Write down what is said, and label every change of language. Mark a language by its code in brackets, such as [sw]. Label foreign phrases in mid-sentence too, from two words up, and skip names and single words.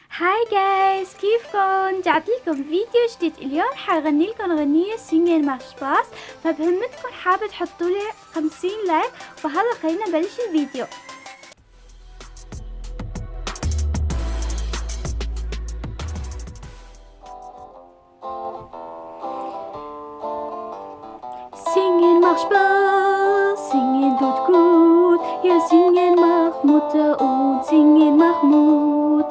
[ar] هاي جايز، كيفكن؟ جعت لكم فيديو جديد. اليوم حغني لكم اغنية سينجن مع سباس، فبهمتكم حابة تحطوا لي 50 لايك. وهلا خلينا نبلش الفيديو. [de] Singen macht Spaß, singen tut gut, ja singen macht Mutter und singen macht Mut.